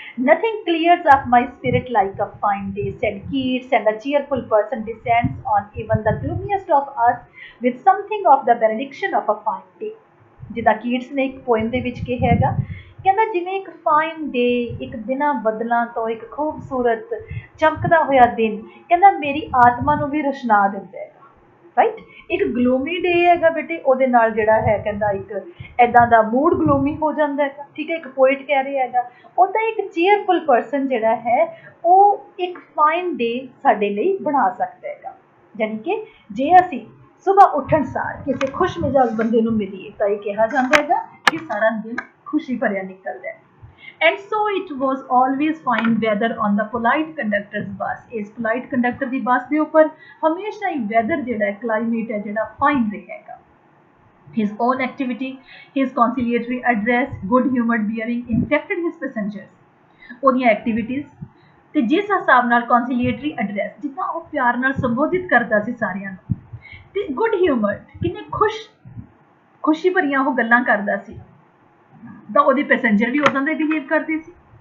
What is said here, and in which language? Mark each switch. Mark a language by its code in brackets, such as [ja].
[en] Nothing clears up my spirit like a fine day, said Keats, and a cheerful person descends on even the gloomiest of us with something of the benediction of a fine day. [pa] ਜਿੱਦਾਂ Keats ਨੇ ਇੱਕ poem ਦੇ ਵਿੱਚ ਕਿਹਾ ਹੈਗਾ, ਕਹਿੰਦਾ ਜਿਵੇਂ ਇੱਕ ਫਾਈਨ ਡੇ, ਇੱਕ ਬਿਨਾਂ ਬੱਦਲਾਂ ਤੋਂ ਇੱਕ ਖੂਬਸੂਰਤ ਚਮਕਦਾ ਹੋਇਆ ਦਿਨ, ਕਹਿੰਦਾ ਮੇਰੀ ਆਤਮਾ ਨੂੰ ਵੀ ਰੁਸ਼ਨਾ ਦਿੰਦਾ ਹੈਗਾ। ਰਾਈਟ, ਇੱਕ ਗਲੋਮੀ ਡੇ ਹੈਗਾ ਬੇਟੇ, ਉਹਦੇ ਨਾਲ ਜਿਹੜਾ ਹੈ ਕਹਿੰਦਾ ਇੱਕ ਇੱਦਾਂ ਦਾ ਮੂਡ ਗਲੋਮੀ ਹੋ ਜਾਂਦਾ ਹੈਗਾ। ਠੀਕ ਹੈ, ਇੱਕ ਪੋਇਟ ਕਹਿ ਰਿਹਾ ਹੈਗਾ ਉੱਦਾਂ ਇੱਕ ਚੀਅਰਫੁਲ ਪਰਸਨ ਜਿਹੜਾ ਹੈ ਉਹ ਇੱਕ ਫਾਈਨ ਡੇ ਸਾਡੇ ਲਈ ਬਣਾ ਸਕਦਾ ਹੈਗਾ। ਯਾਨੀ ਕਿ ਜੇ ਅਸੀਂ ਸੁਬਾਹ ਉੱਠਣ ਸਾਰ ਕਿਸੇ ਖੁਸ਼ ਮਿਜਾਜ ਬੰਦੇ ਨੂੰ ਮਿਲੀਏ ਤਾਂ ਇਹ ਕਿਹਾ ਜਾਂਦਾ ਹੈਗਾ ਕਿ ਸਾਰਾ ਦਿਨ ਖੁਸ਼ੀ ਭਰਿਆ ਨਿਕਲਦਾ ਹੈ। [en] And so it was always fine weather on the polite conductor's bus. [pa] ਇਸ polite conductor ਦੀ ਬੱਸ ਦੇ ਉੱਪਰ ਹਮੇਸ਼ਾ ਹੀ weather ਜਿਹੜਾ ਹੈ, climate ਹੈ ਜਿਹੜਾ fine ਰਹੇਗਾ। [en] His own activity, his conciliatory address, good humored bearing infected his passengers. [pa] ਉਹਦੀਆਂ ਐਕਟੀਵਿਟੀਜ਼ ਤੇ ਜਿਸ ਹਿਸਾਬ ਨਾਲ conciliatory address, ਜਿੱਦਾਂ ਉਹ ਪਿਆਰ ਨਾਲ ਸੰਬੋਧਿਤ ਕਰਦਾ ਸੀ ਸਾਰਿਆਂ ਨੂੰ, ਤੇ good humored, ਕਿੰਨੇ ਖੁਸ਼ੀ ਭਰੀਆਂ ਉਹ ਗੱਲਾਂ ਕਰਦਾ ਸੀ, ਤਾਂ ਉਹਦੇ ਪੈਸੇਂਜਰ ਵੀ ਉਦਾਂ ਦੇ ਬਿਹੇਵ ਕਰਦੇ ਸੀ।